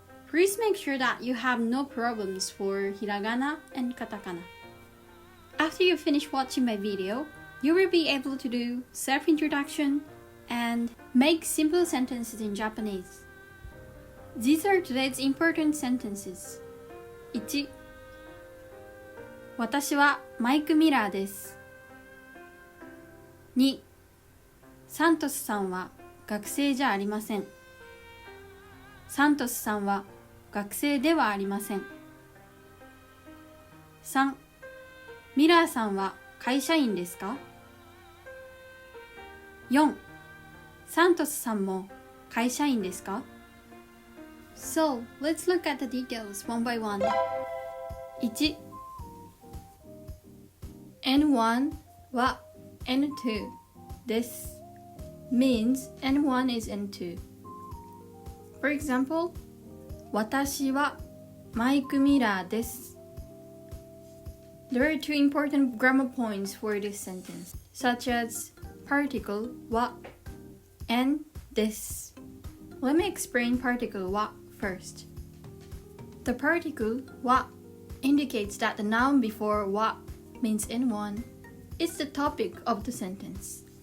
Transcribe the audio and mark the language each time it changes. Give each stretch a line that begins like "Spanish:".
English: Please make sure that you have no problems for hiragana and katakana. After you finish watching my video, you will be able to do self-introduction and make simple sentences in Japanese. These are today's important sentences. 1.
Japanese: 私はマイク・ミラーです。
English: 2.
Japanese: サントスさんは学生じゃありません。サントスさんは学生ではありません。
English: 3.
Japanese: ミラーさんは会社員ですか？
English: 4.
Japanese: サントスさんも会社員ですか？
English: So, let's look at the details one by one. 1.
Japanese: N1 は N2 です。
English: means N1 is N2. For example,
Japanese: 私はマイク・ミラーです。
English: There are two important grammar points for this sentence, such as particle は and this. Let me explain particle は first. The particle は indicates that the noun before は means N1 is the topic of the sentence.